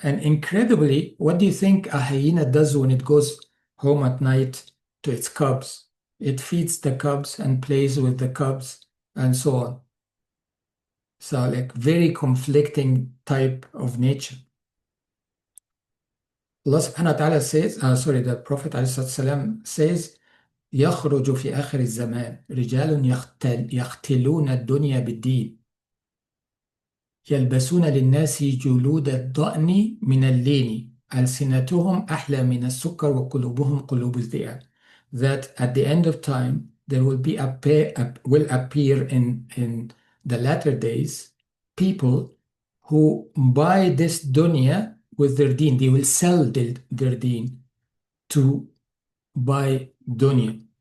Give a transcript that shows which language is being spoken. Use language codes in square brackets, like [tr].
[en] And incredibly, what do you think a hyena does when it goes home at night to its cubs? It feeds the cubs and plays with the cubs and so on. So, like, very conflicting type of nature. Allah subhanahu wa ta'ala says, the Prophet ﷺ says, [ar] يخرج في آخر الزمان رجال يختلون الدنيا بالدين يلبسون للناس جلود الضأن من اللين ألسنتهم أحلى من السكر وقلوبهم قلوب الذئاب. [en] That at the end of time there will be will appear in the latter days people who buy this dunya with their deen. They will sell their deen to buy dunya.